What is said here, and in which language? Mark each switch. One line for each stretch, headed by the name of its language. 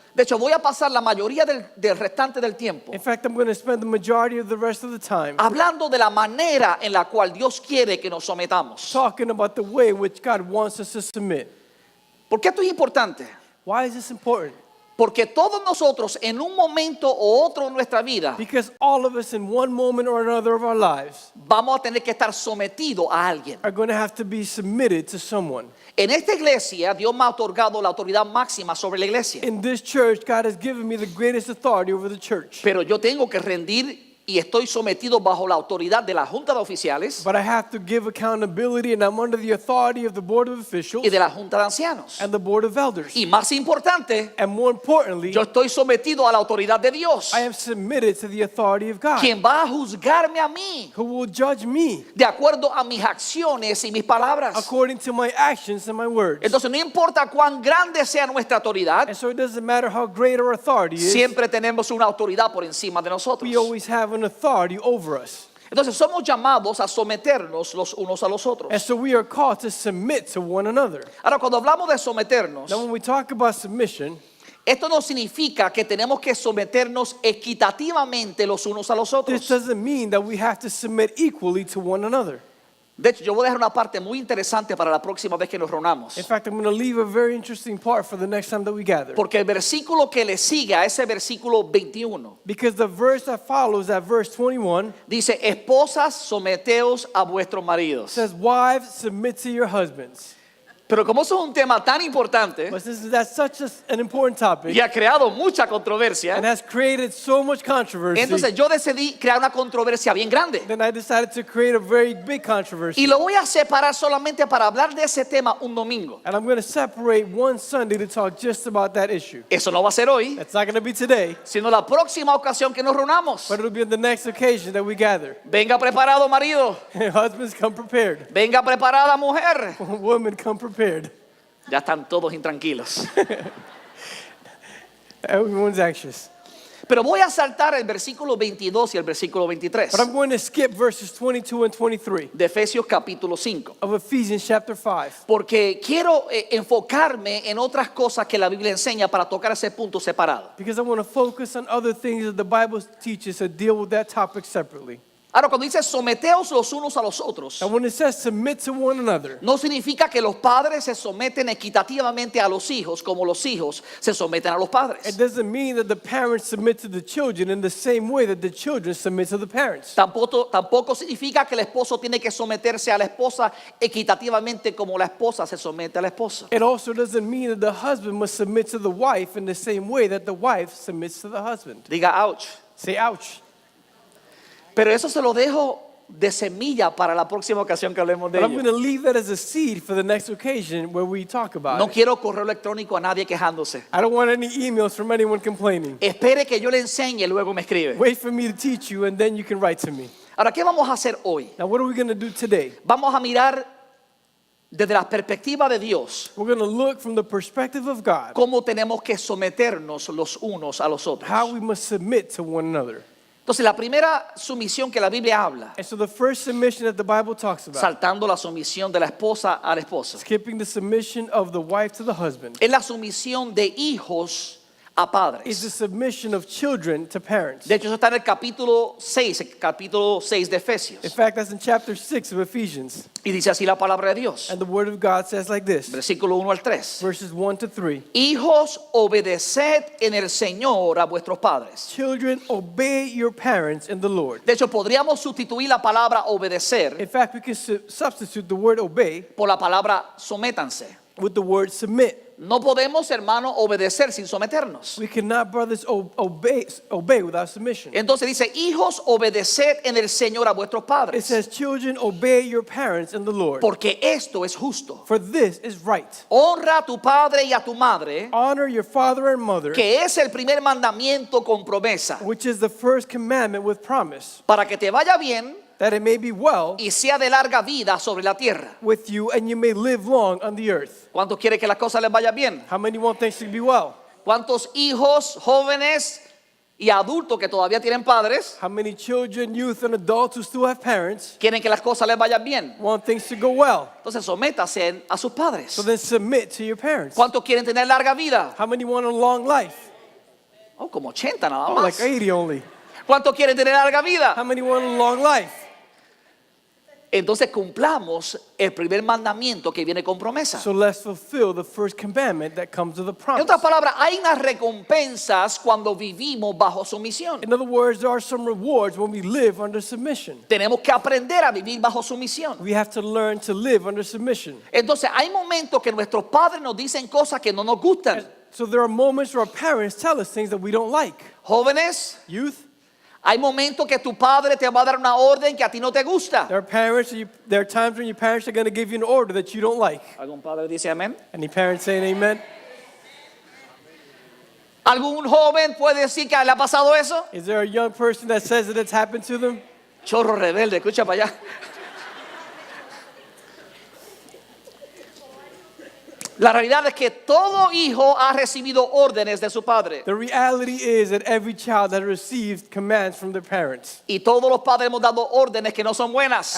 Spanish: De hecho, voy a pasar la mayoría del restante del tiempo
English: In fact, I'm going to spend the majority of the rest of the time
Spanish: hablando de la manera en la cual Dios quiere que nos sometamos.
English: talking about the way in which God wants us to submit.
Spanish: ¿Por qué esto es importante?
English: Why is this important?
Spanish: Porque todos nosotros en un momento o otro en nuestra vida
English: Because all of us in one moment or another of our lives
Spanish: vamos a tener que estar sometidos a alguien.
English: are going to have to be submitted to someone.
Spanish: En esta iglesia Dios me ha otorgado la autoridad máxima sobre la iglesia,
English: In this church, God has given me the greatest authority over the church.
Spanish: pero yo tengo que rendir y estoy sometido bajo la autoridad de la Junta de Oficiales
English: But I have to give accountability, and I'm under the authority of the Board of Officials
Spanish: y de la Junta de Ancianos.
English: and the Board of Elders.
Spanish: Y más importante,
English: And more importantly,
Spanish: yo estoy sometido a la autoridad de Dios,
English: I am submitted to the authority of God,
Spanish: quien va a juzgarme a mí
English: who will judge me
Spanish: de acuerdo a mis acciones y mis palabras.
English: according to my actions and my words.
Spanish: Entonces no importa cuán grande sea nuestra autoridad,
English: And so it doesn't matter how great our authority is,
Spanish: siempre tenemos una autoridad por encima de nosotros.
English: we always have an authority over us.
Spanish: Entonces somos llamados a someternos los unos a los otros.
English: And so we are called to submit to one another.
Spanish: Ahora, cuando hablamos de someternos,
English: Now, when we talk about submission,
Spanish: esto no significa que tenemos que someternos equitativamente los unos a los
English: this
Spanish: otros.
English: doesn't mean that we have to submit equally to one another.
Spanish: De hecho, yo voy a dejar una parte muy interesante para la próxima vez que nos reunamos.
English: In fact, I'm going to leave a very interesting part for the next time that we gather.
Spanish: Porque el versículo que le sigue a ese versículo 21
English: Because the verse that follows at verse 21
Spanish: dice, esposas, someteos a vuestros maridos.
English: says, wives, submit to your husbands.
Spanish: Pero como eso es un tema tan importante
English: But that's such an important topic
Spanish: y ha creado mucha
English: and
Spanish: controversia,
English: has created so much controversy,
Spanish: entonces yo decidí crear una controversia bien grande.
English: then I decided to create a very big controversy.
Spanish: Y lo voy a separar solamente para hablar de ese tema un domingo.
English: And I'm going to separate one Sunday to talk just about that issue.
Spanish: Eso no va a ser hoy,
English: That's not going to be today,
Spanish: sino la próxima ocasión que nos reunamos.
English: but it'll be on the next occasion that we gather.
Spanish: Venga preparado, marido.
English: Husbands, come prepared.
Spanish: Venga preparada, mujer.
English: Women, come prepared.
Spanish: Ya están todos intranquilos.
English: Everyone's anxious.
Spanish: Pero voy a saltar el versículo 22 y el versículo 23
English: But I'm going to skip verses 22 and 23
Spanish: de Efesios capítulo 5.
English: of Ephesians chapter 5.
Spanish: Porque quiero enfocarme en otras cosas que la Biblia enseña para tocar ese punto separado.
English: Because I want to focus on other things that the Bible teaches to deal with that topic separately.
Spanish: Ahora, cuando dice someteos los unos a los otros,
English: And when it says submit to one another,
Spanish: no significa que los padres se someten equitativamente a los hijos como los hijos se someten a los
English: it
Spanish: padres.
English: doesn't mean that the parents submit to the children in the same way that the children submit to the parents.
Spanish: Tampoco significa que el esposo tiene que someterse a la esposa equitativamente como la esposa se somete a la esposa.
English: It also doesn't mean that the husband must submit to the wife in the same way that the wife submits to the husband.
Spanish: Diga, ouch.
English: Say ouch.
Spanish: Pero eso se lo dejo de semilla para la próxima ocasión que hablemos de
English: But I'm going
Spanish: ello.
English: to leave that as a seed for the next occasion where we talk about
Spanish: No
English: it.
Spanish: quiero correo electrónico a nadie quejándose.
English: I don't want any emails from anyone complaining.
Spanish: Espere que yo le enseñe y luego me escribe.
English: Wait for me to teach you and then you can write to me.
Spanish: Ahora, ¿qué vamos a hacer hoy?
English: Now, what are we going to do today?
Spanish: Vamos a mirar desde la perspectiva de Dios
English: We're going to look from the perspective of God
Spanish: cómo tenemos que someternos los unos a los otros.
English: how we must submit to one another.
Spanish: Entonces, la primera sumisión que la Biblia habla,
English: And so the first submission that the Bible talks about,
Spanish: saltando la sumisión de la esposa al esposo,
English: skipping the submission of the wife to the husband,
Spanish: es la sumisión de hijos a
English: is the
Spanish: padres.
English: submission of children to parents.
Spanish: De hecho, eso está en el capítulo 6 de
English: In
Spanish: Efesios.
English: fact, that's in chapter 6 of Ephesians.
Spanish: Y dice así la palabra de Dios.
English: And the word of God says like this,
Spanish: Versículo 1 al 3.
English: verses 1 to 3.
Spanish: Hijos, obedeced en el Señor a vuestros padres.
English: Children, obey your parents in the Lord.
Spanish: De hecho, podríamos sustituir la palabra obedecer
English: In fact, we can substitute the word obey
Spanish: por la palabra sométanse.
English: with the word submit.
Spanish: No podemos, hermano, obedecer sin someternos.
English: We cannot, brothers, obey without submission.
Spanish: Entonces dice, hijos, obedeced en el Señor a vuestros
English: It
Spanish: padres,
English: says, children, obey your parents in the Lord.
Spanish: porque esto es justo.
English: For this is right.
Spanish: Honra a tu padre y a tu madre,
English: Honor your father and mother,
Spanish: que es el primer mandamiento con promesa,
English: which is the first commandment with promise,
Spanish: para que te vaya bien
English: that it may be well
Spanish: y sea de larga vida sobre la tierra.
English: with you and you may live long on the earth.
Spanish: ¿Cuántos quieren que las cosas les vaya bien?
English: How many want things to be well?
Spanish: ¿Cuántos hijos, jóvenes y adultos que todavía tienen padres
English: How many children, youth, and adults who still have parents
Spanish: quieren que las cosas les vayan bien?
English: want things to go well?
Spanish: Entonces sométase a sus padres.
English: So then submit to your parents.
Spanish: ¿Cuántos quieren tener larga vida?
English: How many want a long life?
Spanish: Oh, como 80 nada
English: Oh,
Spanish: más.
English: like 80 only.
Spanish: ¿Cuántos quieren tener larga vida?
English: How many want a long life?
Spanish: Entonces cumplamos el primer mandamiento que viene con promesa.
English: So let's fulfill the first commandment that comes with a
Spanish: En
English: promise.
Spanish: otras palabras, hay unas recompensas cuando vivimos bajo sumisión.
English: In other words, there are some rewards when we live under submission.
Spanish: Tenemos que aprender a vivir bajo sumisión.
English: We have to learn to live under submission.
Spanish: Entonces hay momentos que nuestros padres nos dicen cosas que no nos gustan.
English: So there are moments where our parents tell us things that we don't like.
Spanish: Jóvenes,
English: Youth,
Spanish: hay momentos que tu padre te va a dar una orden que a ti no te gusta.
English: there are times when your parents are going to give you an order that you don't like.
Spanish: ¿Algún padre dice amén?
English: Any parents saying amen?
Spanish: ¿Algún joven puede decir que le ha pasado eso?
English: Is there a young person that says that it's happened to them?
Spanish: Chorro rebelde, escucha para allá. La realidad es que todo hijo ha recibido órdenes de su padre.
English: The reality is that every child has received commands from their parents.
Spanish: Y todos los padres hemos dado órdenes que no son buenas.